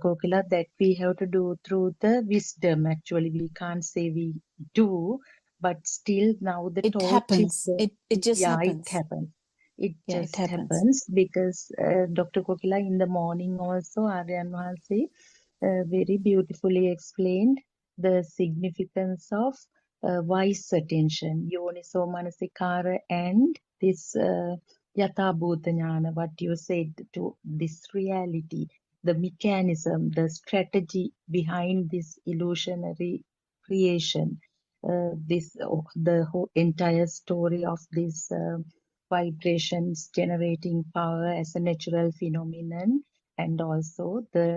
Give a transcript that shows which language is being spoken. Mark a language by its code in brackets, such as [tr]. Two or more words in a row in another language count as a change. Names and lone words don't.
[en] Kokila, that we have to do through the wisdom. Actually, we can't say we do, but still now the It torch is happens. there. It just Yeah, it happens. happens. It Yeah, it just happens. happens because Dr. Kokila in the morning also, Aryan Vasi very beautifully explained the significance of wise attention, [pi] yoniso manasikara, [en] and this [pi] yatha bhuta jnana, [en] what you said to this reality, the mechanism, the strategy behind this illusionary creation, the whole entire story of this vibrations generating power as a natural phenomenon, and also the